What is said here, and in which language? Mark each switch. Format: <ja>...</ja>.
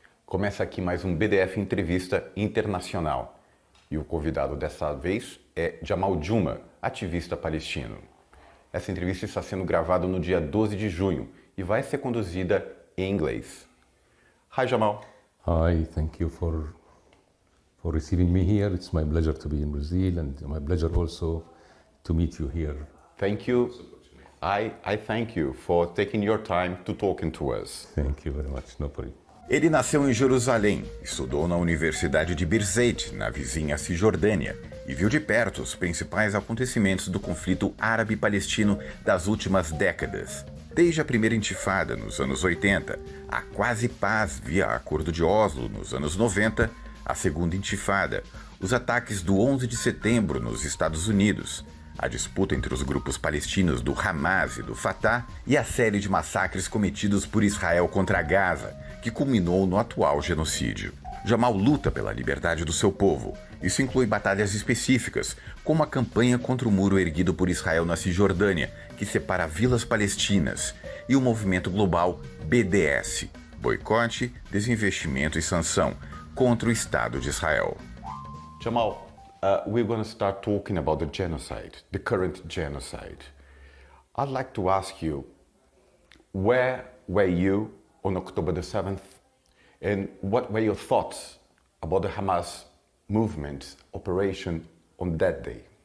<pt>Começa aqui mais um BDF Entrevista Internacional. E o convidado dessa vez é Jamal Juma, ativista palestino. Essa entrevista está sendo gravada no dia 12 de junho e vai ser conduzida em inglês.</pt> <en>Hi Jamal. Hi, thank you for receiving me here. It's my pleasure to be in Brazil and my pleasure also to meet you here. Thank you. I thank you for taking your time to talking to us. Thank you very much. No problem.</en> <pt>Ele nasceu em Jerusalém, estudou na Universidade de Birzeit, na vizinha Cisjordânia, e viu de perto os principais acontecimentos do conflito árabe-palestino das últimas décadas. Desde a primeira intifada, nos anos 80, a quase paz via Acordo de Oslo, nos anos 90, a segunda intifada, os ataques do 11 de setembro nos Estados Unidos, a disputa entre os grupos palestinos do Hamas e do Fatah e a série de massacres cometidos por Israel contra Gaza, que culminou no atual genocídio. Jamal luta pela liberdade do seu povo. Isso inclui batalhas específicas, como a campanha contra o muro erguido por Israel na Cisjordânia, que separa vilas palestinas, e o movimento global BDS, boicote, desinvestimento e sanção, contra o Estado de Israel.</pt> <en>Jamal, we're going to start talking about the genocide, the current genocide. I'd like to ask you, where were you on October the 7th? And what were your thoughts about the Hamas movement operation on that day?</en>